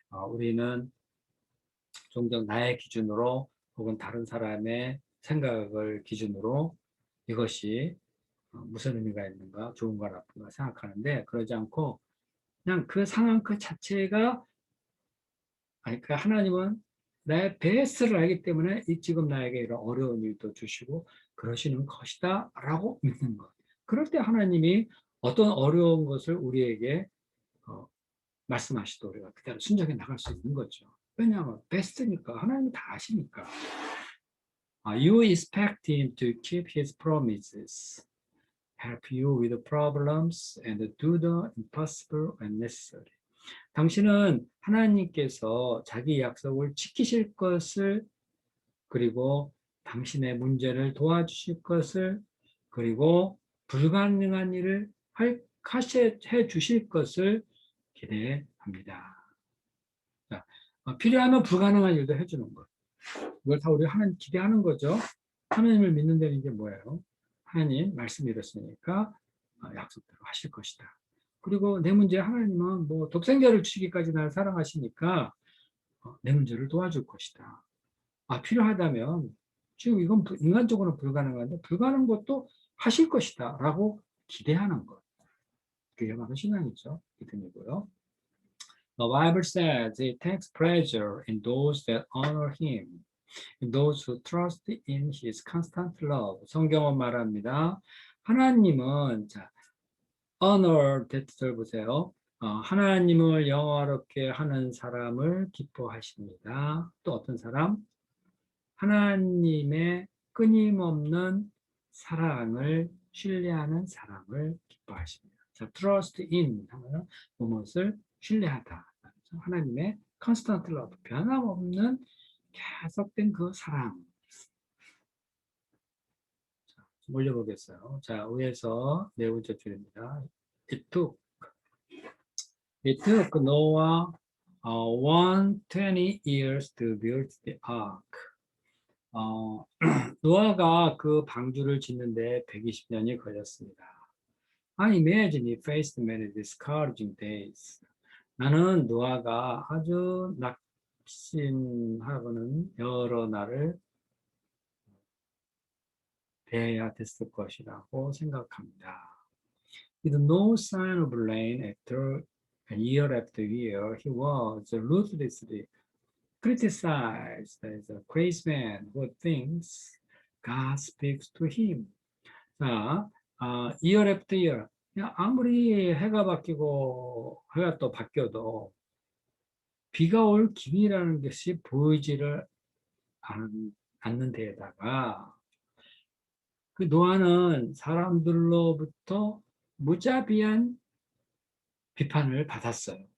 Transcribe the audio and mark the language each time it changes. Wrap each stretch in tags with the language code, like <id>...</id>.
<ko>우리는 종종 나의 기준으로 혹은 다른 사람의 생각을 기준으로 이것이 무슨 의미가 있는가, 좋은가, 나쁜가 생각하는데 그러지 않고 그냥 그 상황 그 자체가 그러니까 하나님은 나의 베스트를 알기 때문에 지금 나에게 이런 어려운 일도 주시고 그러시는 것이다 라고 믿는 것. 그럴 때 하나님이 어떤 어려운 것을 우리에게 어, 말씀하시도 우리가 그대로 순종해 나갈 수 있는 거죠. 왜냐하면 베스트니까 하나님이 다 아시니까.</ko> <en>You expect him to keep his promises, help you with the problems, and do the impossible when necessary.</en> <ko>당신은 하나님께서 자기 약속을 지키실 것을, 그리고 당신의 문제를 도와주실 것을, 그리고 불가능한 일을 해 주실 것을 기대합니다. 자, 필요하면 불가능한 일도 해주는 것. 이걸 다 우리 하나님 기대하는 거죠. 하나님을 믿는다는 게 뭐예요? 하나님 말씀이 이렇습니까? 약속대로 하실 것이다. 그리고 내 문제 하나님은 뭐 독생자를 주시기까지 나를 사랑하시니까 내 문제를 도와줄 것이다. 필요하다면 지금 이건 인간적으로는 불가능한데 불가능한 것도 하실 것이다 라고 기대하는 것. 그게 바로 신앙이죠. 믿음이고요.</ko> <en>The Bible says it takes pleasure in those that honor him, in those who trust in his constant love.</en> <ko>성경은 말합니다. 하나님은 honor 대뜻을 보세요. 하나님을 영화롭게 하는 사람을 기뻐하십니다. 또 어떤 사람? 하나님의 끊임없는 사랑을 신뢰하는 사람을 기뻐하십니다. 자, trust in 하면 무엇을 신뢰하다. 하나님의 constant love, 변함없는 계속된 그 사랑. 좀 올려보겠어요. 자, 위에서 네 번째 줄입니다.</ko> <en>It took Noah 120 years to build the ark.</en> <ko>어, 노아가 그 방주를 짓는데 120년이 걸렸습니다.</ko> <en>I imagine he faced many discouraging days.</en> <ko>나는 노아가 아주 낙심하고는 여러 날을 대해야 됐을 것이라고 생각합니다.</ko> <en>With no sign of rain after year, he was ruthlessly criticized as a crazy man who thinks God speaks to him. 자, year after year.</en> <ko>그냥 아무리 해가 바뀌고 해가 또 바뀌어도 비가 올 기미라는 것이 보이지를 않는 데에다가 그 노아는 사람들로부터 무자비한 비판을 받았어요.</ko>